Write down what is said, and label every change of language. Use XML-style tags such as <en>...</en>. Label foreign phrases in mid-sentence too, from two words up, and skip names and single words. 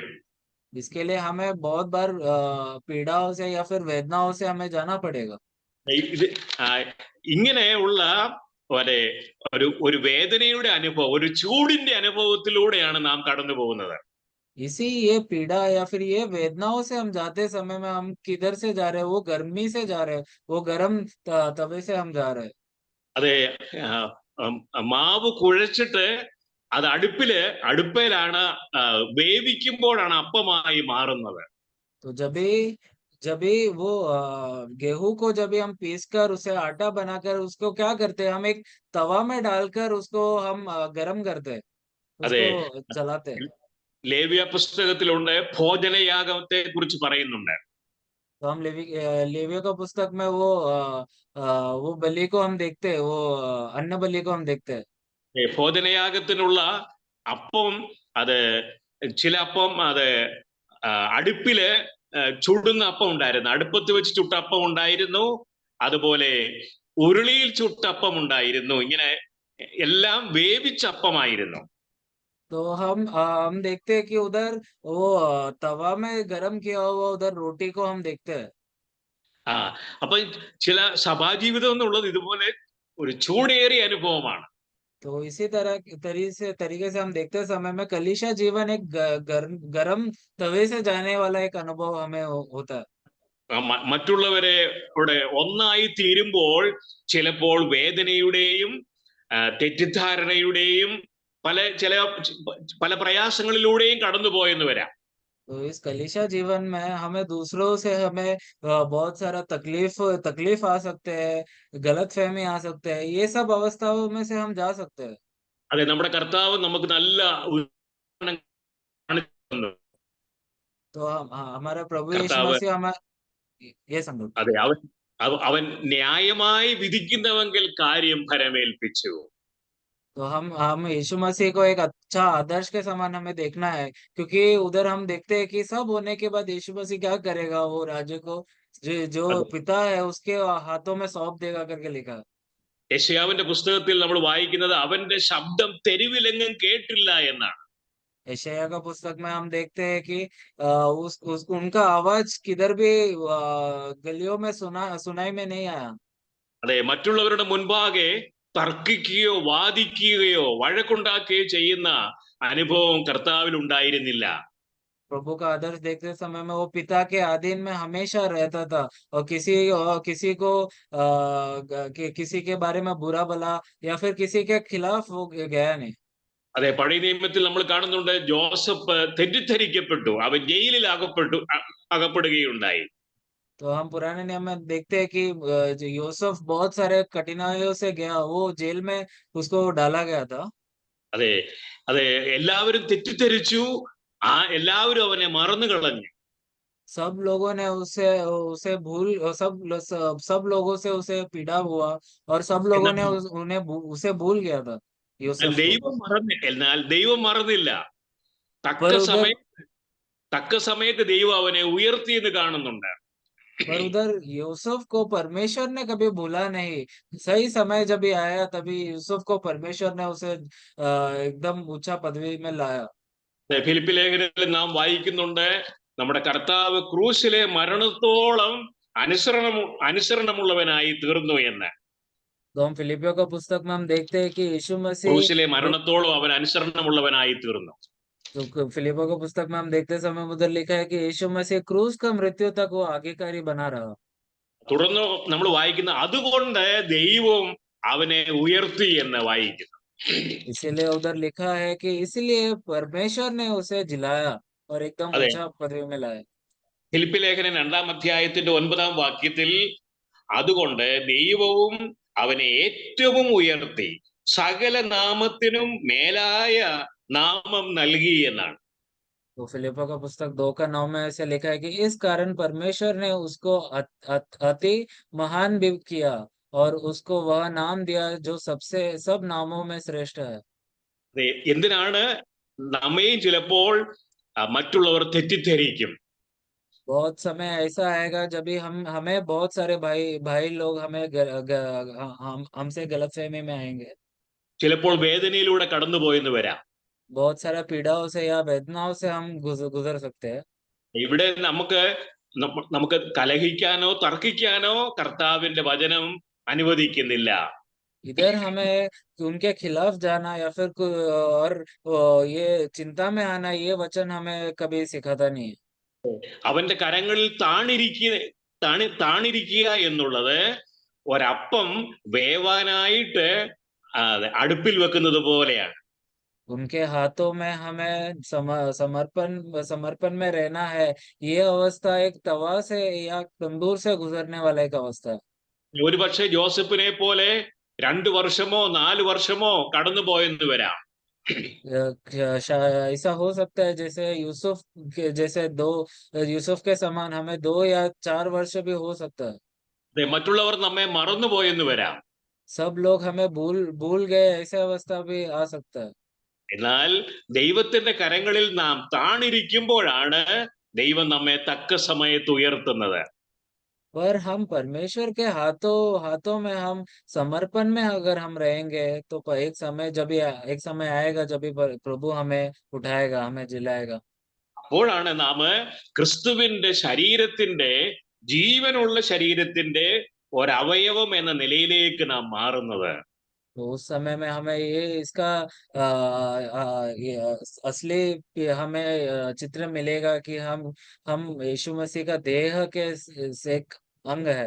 <hi>इसके लिए हमें बहुत बार पीड़ाओं से या फिर वेदनाओं से हमें जाना पड़ेगा।</hi> <ml>ഇങ്ങനെയുള്ള ഒരു വേദനയുടെ അനുഭവം, ഒരു ചൂടിന്റെ അനുഭവത്തിലൂടെയാണ് നാം കടന്നു പോകുന്നത്.</ml> <hi>ये पीड़ा या फिर ये वेदनाओं से हम जाते समय में हम किधर से जा रहे हैं, वो गर्मी से जा रहे हैं, वो गर्म तवे से हम जा रहे हैं।</hi> <ml>അതെ, മാവ് കുഴച്ചിട്ട് അത് അടുപ്പയിലാണ് വേവിക്കുമ്പോഴാണ് അപ്പമായി മാറുന്നത്.</ml> <hi>तो जब भी जब भी वो गेहूं को जब भी हम पीस कर उसे आटा बनाकर उसको क्या करते हैं, हम एक तवा में डालकर उसको हम गरम करते हैं,</hi> <ml>അതെ,</ml> <hi>उसको जलाते हैं।</hi> <ml>ലേവ്യ പുസ്തകത്തിലുണ്ട് ഭോജനയാഗത്തെ കുറിച്ച് പറയുന്നുണ്ട്.</ml> <hi>तो हम लेवियों का पुस्तक में वो बलि को हम देखते हैं, वो अन्न बलि को हम देखते हैं।</hi> <ml>ഭോജനയാഗത്തിനുള്ള അപ്പം, അത് ചില അപ്പം അത് അടുപ്പില് ചുടുന്ന അപ്പം ഉണ്ടായിരുന്നു, അടുപ്പത്ത് വെച്ച് ചുട്ട അപ്പം ഉണ്ടായിരുന്നു, അതുപോലെ ഉരുളിയിൽ ചുട്ട അപ്പം ഉണ്ടായിരുന്നു. ഇങ്ങനെ എല്ലാം വേവിച്ച അപ്പമായിരുന്നു.</ml> <hi>तो हम देखते हैं कि उधर वो तवा में गरम किया हुआ उधर रोटी को हम देखते हैं।</hi> <ml>ആ അപ്പൊ ചില സഭാജീവിതം എന്നുള്ളത് ഇതുപോലെ ഒരു ചൂടേറിയ അനുഭവമാണ്.</ml> <hi>तो इसी तरीके से हम देखते समय में कलीसिया जीवन एक गरम तवे से जाने वाला एक अनुभव हमें होता है।</hi> <ml>മറ്റുള്ളവരെ കൂടെ ഒന്നായി തീരുമ്പോൾ ചിലപ്പോൾ വേദനയുടെയും തെറ്റിദ്ധാരണയുടെയും പല പ്രയാസങ്ങളിലൂടെയും കടന്നുപോയെന്ന് വരാം.</ml> <hi>तो इस कलीसिया जीवन में हमें दूसरों से हमें बहुत सारा तकलीफ आ सकते हैं, गलतफहमी आ सकते हैं, ये सब अवस्थाओं में से हम जा सकते हैं।</hi> <ml>അതെ, നമ്മുടെ കർത്താവ് നമുക്ക് നല്ല ഉദാഹരണം കാണിച്ചു തന്നു.</ml> <hi>तो हमारा प्रभु यीशु</hi> <ml>കർത്താവ്,</ml> <hi>मसीह हमें ये समझो।</hi> <ml>അതെ, അവൻ ന്യായമായി വിധിക്കുന്നവെങ്കിൽ കാര്യം ഫലമേൽപ്പിച്ചു.</ml> <hi>तो हम यीशु मसीह को एक अच्छा आदर्श के समान हमें देखना है, क्योंकि उधर हम देखते हैं कि सब होने के बाद यीशु मसीह क्या करेगा, वो राज्य को जो</hi> <ml>അതെ,</ml> <hi>पिता है उसके हाथों में सौंप देगा करके लिखा है।</hi> <ml>യെശയ്യാവിന്റെ പുസ്തകത്തിൽ നമ്മൾ വായിക്കുന്നത് അവന്റെ ശബ്ദം തെരുവിലെങ്ങും കേട്ടില്ല എന്നാണ്.</ml> <hi>यशायाह का पुस्तक में हम देखते हैं कि उनका आवाज किधर भी गलियों में सुनाई में नहीं आया।</hi> <ml>അതെ, മറ്റുള്ളവരുടെ മുൻപാകെ തർക്കിക്കുകയോ വാദിക്കുകയോ വഴക്കുണ്ടാക്കുകയോ ചെയ്യുന്ന അനുഭവം കർത്താവിൽ ഉണ്ടായിരുന്നില്ല.</ml> <hi>प्रभु का आदर्श देखते समय में वो पिता के अधीन में हमेशा रहता था, और किसी को किसी के बारे में बुरा भला या फिर किसी के खिलाफ वो गया नहीं।</hi> <ml>അതെ, പഴയ നിയമത്തിൽ നമ്മൾ കാണുന്നുണ്ട്, ജോസഫ് തെറ്റിദ്ധരിക്കപ്പെട്ടു, അവൻ ജയിലിൽ അകപ്പെടുകയുണ്ടായി.</ml> <hi>तो हम पुराने नियम में देखते हैं कि जो यूसुफ बहुत सारे कठिनाइयों से गया, वो जेल में उसको डाला गया था।</hi> <ml>അതെ, അതെ, എല്ലാവരും തെറ്റിദ്ധരിച്ചു, എല്ലാവരും അവനെ മറന്നു കളഞ്ഞു.</ml> <hi>सब लोगों ने उसे उसे भूल सब लोगों से उसे पीड़ा हुआ, और सब लोगों</hi> <ml>എന്നാൽ</ml> <hi>ने उसे भूल गया था यूसुफ को।</hi> <ml>എന്നാൽ ദൈവം മറന്നില്ല. തക്ക</ml> <hi>पर उधर</hi> <ml>സമയം തക്ക സമയത്ത് ദൈവം അവനെ ഉയർത്തി എന്ന് കാണുന്നുണ്ട്.</ml> <hi>पर उधर यूसुफ को परमेश्वर ने कभी भूला नहीं। सही समय जब भी आया तभी यूसुफ को परमेश्वर ने उसे एकदम ऊंचा पदवी में लाया।</hi> <ml>ഫിലിപ്പി ലേഖനത്തിൽ നാം വായിക്കുന്നുണ്ട്, നമ്മുടെ കർത്താവ് ക്രൂശിലെ മരണത്തോളം അനുസരണമുള്ളവനായി തീർന്നു എന്ന്.</ml> <hi>तो हम फिलिपियों का पुस्तक में हम देखते हैं कि यीशु मसीह</hi> <ml>ക്രൂശിലെ മരണത്തോളം അവൻ അനുസരണമുള്ളവനായി തീർന്നു.</ml> <hi>तो फिलिपियों का पुस्तक में हम देखते समय उधर लिखा है कि यीशु मसीह क्रूस का मृत्यु तक वो आज्ञाकारी बना रहा।</hi> <ml>തുടർന്ന് നമ്മൾ വായിക്കുന്ന, അതുകൊണ്ട് ദൈവം അവനെ ഉയർത്തി എന്ന് വായിക്കുന്നു.</ml> <hi>इसीलिए उधर लिखा है कि इसलिए परमेश्वर ने उसे जिलाया और एकदम</hi> <ml>അതെ,</ml> <hi>ऊंचा पदवी में लाया।</hi> <ml>ഫിലിപ്പി ലേഖനം 2-ാം അധ്യായത്തിന്റെ 9-ാം വാക്യത്തിൽ, അതുകൊണ്ട് ദൈവവും അവനെ ഏറ്റവും ഉയർത്തി സകല നാമത്തിനും മേലായ നാമം നൽകി എന്നാണ്.</ml> <hi>तो फिलिप्पो का पुस्तक 2 का 9 में ऐसे लिखा है कि इस कारण परमेश्वर ने उसको अति महान भी किया, और उसको वह नाम दिया जो सब नामों में श्रेष्ठ है।</hi> <ml>എന്തിനാണ്? നമ്മയും ചിലപ്പോൾ മറ്റുള്ളവർ തെറ്റിദ്ധരിക്കും.</ml> <hi>बहुत समय ऐसा आएगा जब भी हमें बहुत सारे भाई भाई लोग हमसे गलतफहमी में आएंगे।</hi> <ml>ചിലപ്പോൾ വേദനയിലൂടെ കടന്നുപോയെന്ന് വരാം.</ml> <hi>बहुत सारा पीड़ाओं से या वेदनाओं से हम गुजर सकते हैं।</hi> <ml>ഇവിടെ നമുക്ക് കലഹിക്കാനോ തർക്കിക്കാനോ കർത്താവിന്റെ വചനം അനുവദിക്കുന്നില്ല.</ml> <hi>इधर हमें उनके खिलाफ जाना या फिर ये चिंता में आना, ये वचन हमें कभी सिखाता नहीं है।</hi> <ml>അവന്റെ കരങ്ങളിൽ താണിരിക്കുക എന്നുള്ളത് ഒരപ്പം വേവാനായിട്ട് അടുപ്പിൽ വെക്കുന്നത് പോലെയാണ്.</ml> <hi>उनके हाथों में हमें समर्पण समर्पण में रहना है। ये अवस्था एक तवा से या तंदूर से गुजरने वाला एक अवस्था है।</hi> <ml>ഒരുപക്ഷെ ജോസഫിനെ പോലെ 2 വർഷമോ 4 വർഷമോ കടന്നുപോയെന്ന് വരാം.</ml> <hi>ऐसा हो सकता है जैसे यूसुफ के जैसे दो यूसुफ के समान हमें 2 या 4 वर्ष भी हो सकता है।</hi> <ml>മറ്റുള്ളവർ നമ്മെ മറന്നുപോയെന്ന് വരാം.</ml> <hi>सब लोग हमें भूल भूल गए, ऐसे अवस्था भी आ सकता है।</hi> <ml>എന്നാൽ ദൈവത്തിന്റെ കരങ്ങളിൽ നാം താണിരിക്കുമ്പോഴാണ് ദൈവം നമ്മെ തക്ക സമയത്ത് ഉയർത്തുന്നത്.</ml> <hi>पर हम परमेश्वर के हाथों हाथों में हम समर्पण में अगर हम रहेंगे तो एक समय एक समय आएगा जब भी प्रभु हमें उठाएगा, हमें जिलाएगा।</hi> <ml>അപ്പോഴാണ് നാം ക്രിസ്തുവിന്റെ ശരീരത്തിന്റെ, ജീവനുള്ള ശരീരത്തിന്റെ ഒരവയവം എന്ന നിലയിലേക്ക് നാം മാറുന്നത്.</ml> <hi>तो उस समय में हमें ये इसका ये असली हमें चित्र मिलेगा कि हम यीशु मसीह का देह के से एक अंग है।</hi>